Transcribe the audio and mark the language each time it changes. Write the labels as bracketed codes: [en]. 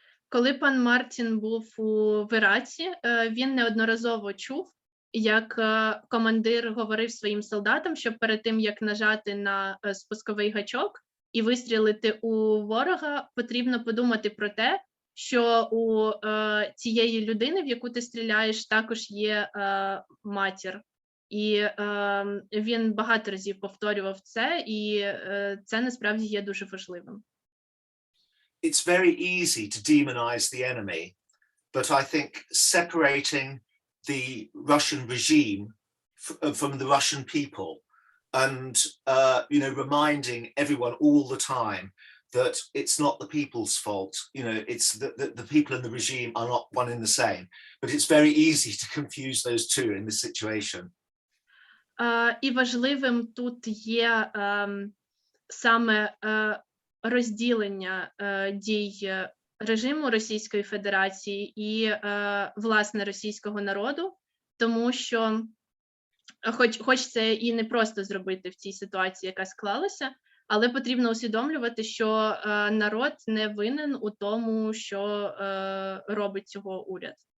[uk] Коли пан Мартін був в Іраці, він неодноразово чув, як командир говорив своїм солдатам, що перед тим, як нажати на спусковий гачок і вистрілити у ворога, потрібно подумати про те, що у цієї людини, в яку ти стріляєш, також є матір. І він багато разів повторював це, і це насправді є дуже важливим. [en] It's very easy to demonize the enemy, but I think separating the Russian regime from the Russian people and reminding everyone all the time that it's not the people's fault, it's the people in the regime are not one and the same, but it's very easy to confuse those two in this situation. [uk] І важливим тут є саме розділення дій режиму Російської Федерації і, власне, російського народу, тому що, хоч це і не просто зробити в цій ситуації, яка склалася, але потрібно усвідомлювати, що народ не винен у тому, що робить цього уряд.